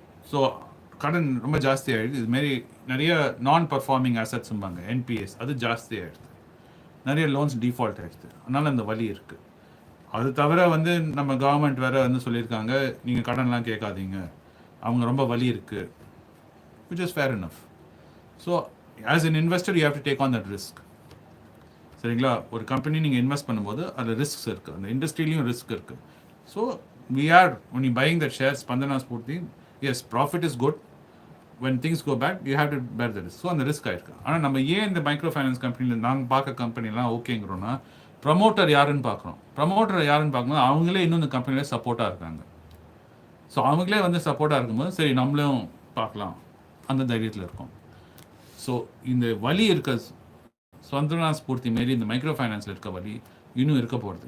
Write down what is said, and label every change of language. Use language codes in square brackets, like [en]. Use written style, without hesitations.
[ta] So கடன் ரொம்ப ஜாஸ்தி ஆகிடுது. இதுமாரி நிறைய நான் பர்ஃபார்மிங் அசட்ஸும்பாங்க, NPS, அது ஜாஸ்தி ஆகிடுது. நிறைய லோன்ஸ் டிஃபால்ட் ஆகிடுது. அதனால் அந்த வலி இருக்குது. அது தவிர வந்து நம்ம கவர்மெண்ட் வேறு வந்து சொல்லியிருக்காங்க, நீங்கள் கடன்லாம் கேட்காதீங்க, அவங்க ரொம்ப வலி இருக்குது, [en] which is fair enough. So as an investor you have to take on that risk. [ta] சரிங்களா? ஒரு கம்பெனி நீங்கள் இன்வெஸ்ட் பண்ணும்போது அதில் ரிஸ்க்ஸ் இருக்குது, அந்த இண்டஸ்ட்ரியிலையும் ரிஸ்க் இருக்குது. [en] So we are when you buying that shares Spandana Sphoorty, yes, profit is good. When things go bad you have to bear the risk. [ta] So அந்த risk ஆயிருக்கு. ஆனால் நம்ம ஏன் இந்த மைக்ரோ ஃபைனான்ஸ் கம்பெனியில் நாங்கள் பார்க்க கம்பெனிலாம் ஓகேங்கிறோன்னா ப்ரமோட்டர் யாருன்னு பார்க்குறோம். ப்ரமோட்டர் யாருன்னு பார்க்கும்போது அவங்களே இன்னும் இந்த கம்பெனியில் சப்போர்ட்டாக இருக்காங்க. ஸோ அவங்களே வந்து சப்போர்ட்டாக இருக்கும்போது சரி நம்மளும் பார்க்கலாம் அந்த தைரியத்தில் இருக்கும். ஸோ இந்த வலி இருக்க ஸ்பந்தனா ஸ்பூர்த்தி மாரி இந்த மைக்ரோ ஃபைனான்ஸில் இருக்க வலி இன்னும் இருக்க போகிறது.